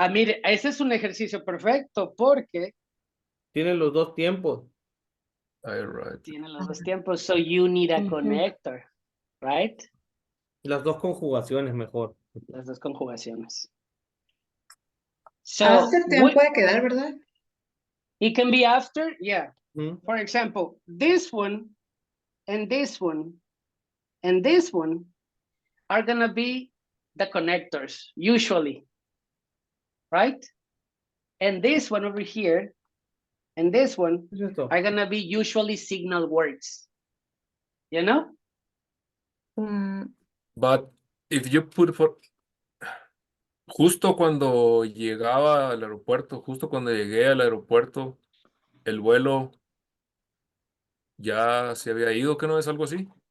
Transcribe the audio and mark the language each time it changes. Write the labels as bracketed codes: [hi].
[es] Mire, ese es un ejercicio perfecto porque Tiene los 2 tiempos. [en] I arrived. [es] tiene los 2 tiempos. [en] So you need a connector, right? [es] Las 2 conjugaciones mejor. Las 2 conjugaciones. So After también puede quedar, ¿verdad? [en] it can be after, yeah. Mm. For example, this one and this one and this one are gonna be the connectors, usually, right? And this one over here and this one [es] ¿Qué es esto? [en] are gonna be usually signal words, you know? But if you put for [es] justo cuando llegaba al aeropuerto, justo cuando llegué al aeropuerto, el vuelo ya se había ido, ¿que no es algo así?